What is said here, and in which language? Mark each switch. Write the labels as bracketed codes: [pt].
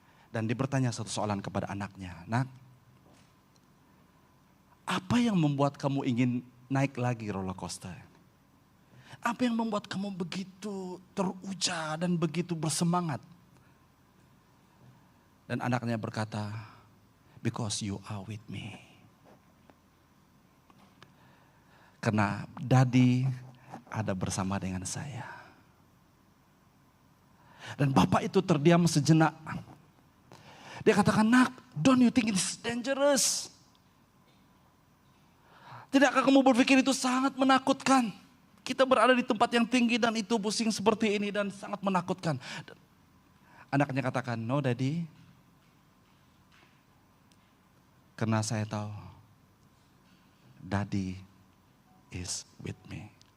[ms] Dan dia bertanya satu soalan kepada anaknya, nak, apa yang membuat kamu ingin naik lagi roller coaster? Apa yang membuat kamu begitu teruja dan begitu bersemangat? Dan anaknya berkata, [en] because you are with me. [ms] Karena Daddy ada bersama dengan saya. Dan bapak itu terdiam sejenak. Dia katakan, nak, [en] don't you think it's dangerous? [ms] Tidakkah kamu berpikir itu sangat menakutkan? Kita berada di tempat yang tinggi dan itu pusing seperti ini dan sangat menakutkan. Anaknya katakan, [en] no Daddy. [ms] Karena saya tahu, [en] Daddy is with me.